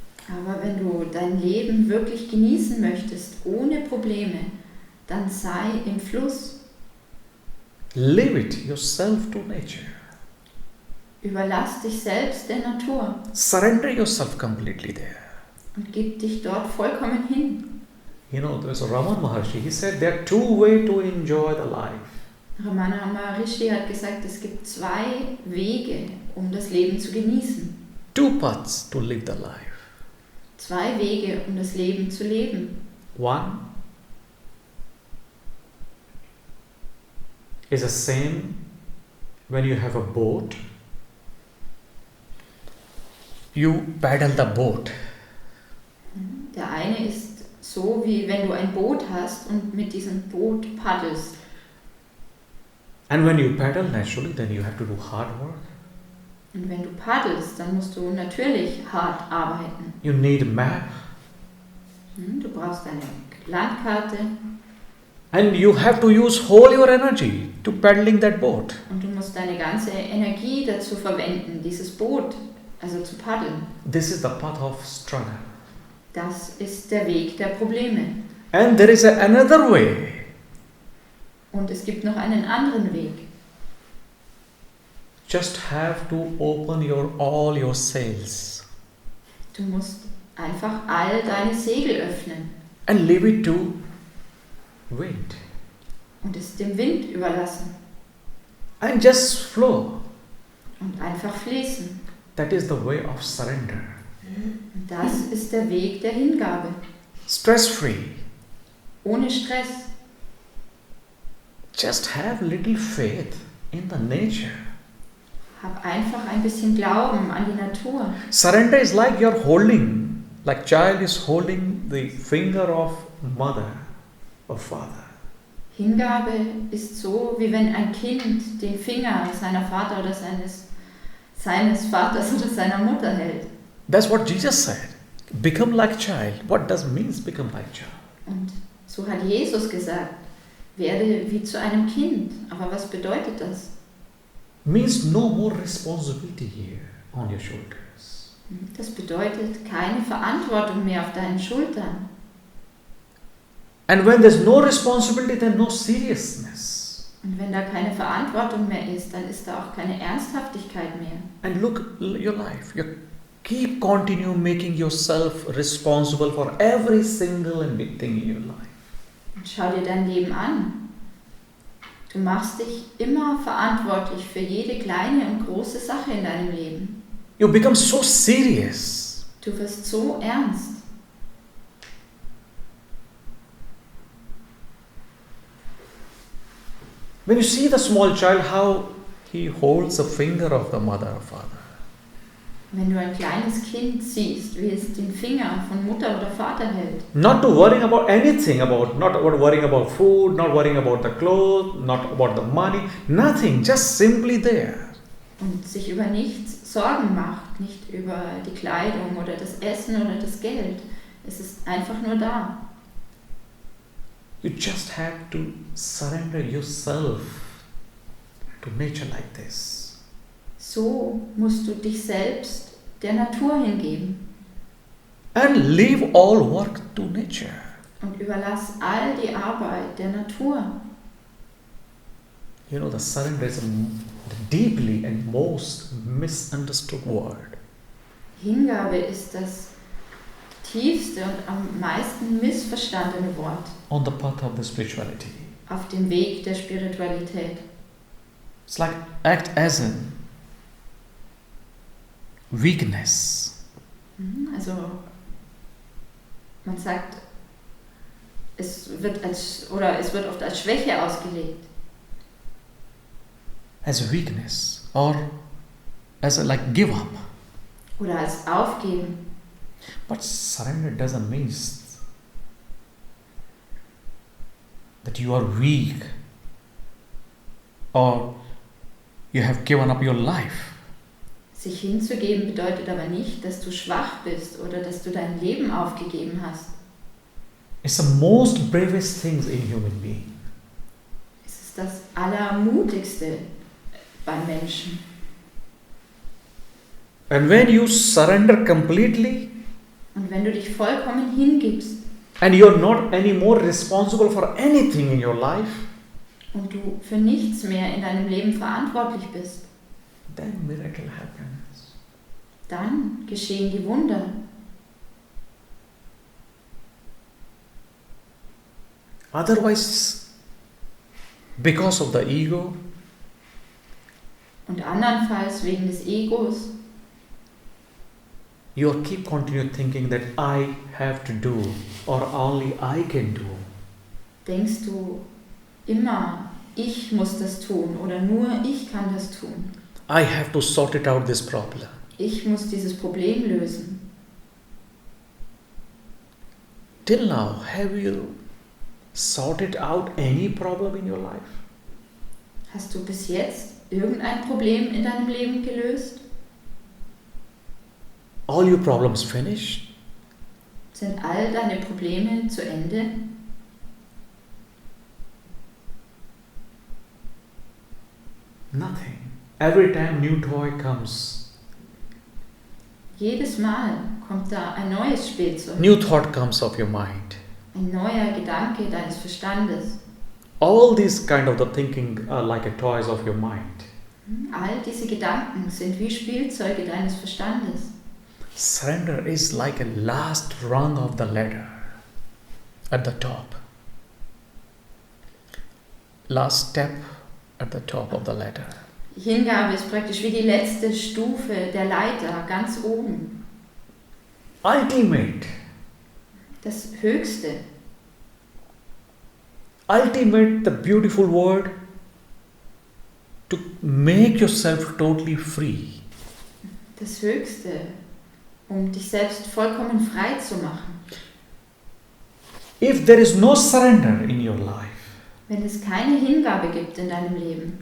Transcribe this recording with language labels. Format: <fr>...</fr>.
<de>Aber wenn du dein Leben wirklich genießen möchtest, ohne Probleme, dann sei im Fluss.</de> <en>Leave it yourself to nature.</en> <de>Überlass dich selbst der Natur</de> <en>Surrender yourself completely there.</en> <de>und gib dich dort vollkommen hin.</de> <en>You know, there's a Raman Maharshi, he said there are two ways to enjoy the life.</en> <de>Ramana Maharishi hat gesagt, es gibt zwei Wege, um das Leben zu genießen.</de> <en>Two paths to live the life.</en> <de>Zwei Wege, um das Leben zu leben.</de> <en>One is the same when you have a boat. You paddle the boat.</en> <de>Der eine ist so, wie wenn du ein Boot hast und mit diesem Boot paddelst.</de> <en>And when you paddle naturally, then you have to do hard work.</en> <de>Und wenn du paddelst, dann musst du natürlich hart arbeiten.</de> <en>You need a map.</en> <de>Du brauchst eine Landkarte</de> <en>And you have to use whole your energy to paddling that boat.</en> <de>und du musst deine ganze Energie dazu verwenden, dieses Boot, also zu paddeln.</de> <en>This is the path of struggle.</en> <de>Das ist der Weg der Probleme.</de> <en>And there is another way.</en> <de>Und es gibt noch einen anderen Weg.</de> <en>Just have to open all your sails</en> <de>Du musst einfach all deine Segel öffnen</de> <en>and leave it to wind.</en> <de>und es dem Wind überlassen</de> <en>And just flow.</en> <de>und einfach fließen.</de> <en>That is the way of surrender.</en> <de>Und das ist der Weg der Hingabe.</de> <en>Stress-free.</en> <de>Ohne Stress.</de> <en>Just have little faith in the nature.</en> <de>Hab einfach ein bisschen Glauben an die Natur.</de> <en>Surrender is like you're holding, like child is holding the finger of mother or father.</en> <de>Hingabe ist so, wie wenn ein Kind den Finger seiner Vater oder seines Vaters oder seiner Mutter hält.</de> <en>That's what Jesus said. Become like child. What does means become like child?</en> <de>Und so hat Jesus gesagt, werde wie zu einem Kind. Aber was bedeutet das?</de> <en>Means no more responsibility here on your shoulders.</en> <de>Das bedeutet keine Verantwortung mehr auf deinen Schultern.</de> <en>And when there's no responsibility, then no seriousness.</en> <de>Und wenn da keine Verantwortung mehr ist, dann ist da auch keine Ernsthaftigkeit mehr.</de> <en>And look your life. You keep continue making yourself responsible for every single and big thing in your life.</en> <de>Und schau dir dein Leben an. Du machst dich immer verantwortlich für jede kleine und große Sache in deinem Leben.</de> <en>You become so serious.</en> <de>Du wirst so ernst.</de> <en>When you see the small child, how he holds the finger of the mother or father.</en> <de>Wenn du ein kleines Kind siehst, wie es den Finger von Mutter oder Vater hält.</de> <en>Not to worrying about anything, not about worrying about food, not worrying about the clothes, not about the money, nothing, just simply there.</en> <de>Und sich über nichts Sorgen macht, nicht über die Kleidung oder das Essen oder das Geld. Es ist einfach nur da.</de> <en>You just have to surrender yourself to nature like this.</en> <de>So musst du dich selbst der Natur hingeben.</de> <en>And leave all work to nature.</en> <de>Und überlass all die Arbeit der Natur.</de> <en>You know, the surrender is a deeply and most misunderstood word.</en> <de>Hingabe ist das tiefste und am meisten missverstandene Wort</de> <en>On the path of the spirituality.</en> <de>auf dem Weg der Spiritualität.</de> <en>It's like act as a weakness.</en> <de>Also man sagt, es wird oft als Schwäche ausgelegt.</de> <en>As a weakness or as a like give up.</en> <de>Oder als Aufgeben.</de> <en>But surrender doesn't mean that you are weak or you have given up your life.</en> <de>Sich hinzugeben bedeutet aber nicht, dass du schwach bist oder dass du dein Leben aufgegeben hast.</de> <en>It's the most bravest things in human being.</en> <de>Es ist das Allermutigste beim Menschen.</de> <en>And when you surrender completely,</en> <de>Und wenn du dich vollkommen hingibst</de> <en>and you're not anymore responsible for anything in your life,</en> <de>und du für nichts mehr in deinem Leben verantwortlich bist,</de> <en>then miracle happens.</en> <de>dann geschehen die Wunder.</de> <en>Otherwise, because of the ego,</en> <de>Und andernfalls wegen des Egos</de> <en>you keep continue thinking that I have to do or only I can do.</en> <de>denkst du immer, ich muss das tun oder nur ich kann das tun.</de> <en>I have to sort it out this problem.</en> <de>Ich muss dieses Problem lösen.</de> <en>Till now, have you sorted out any problem in your life?</en> <de>Hast du bis jetzt irgendein Problem in deinem Leben gelöst?</de> <en>All your problems finished?</en> <de>Sind all deine Probleme zu Ende?</de> <en>Nothing. Every time new toy comes,</en> <de>Jedes Mal kommt da ein neues Spielzeug,</de> <en>new thought comes of your mind.</en> <de>ein neuer Gedanke deines Verstandes.</de> <en>All these kind of the thinking are like a toys of your mind.</en> <de>All diese Gedanken sind wie Spielzeuge deines Verstandes.</de> <en>Surrender is like a last rung of the ladder at the top. Last step at the top of the ladder.</en> <de>Hingabe ist praktisch wie die letzte Stufe der Leiter, ganz oben.</de> <en>Ultimate.</en> <de>Das Höchste.</de> <en>Ultimate, the beautiful word to make yourself totally free.</en> <de>Das Höchste, um dich selbst vollkommen frei zu machen.</de> <en>If there is no surrender in your life,</en> <de>Wenn es keine Hingabe gibt in deinem Leben,</de>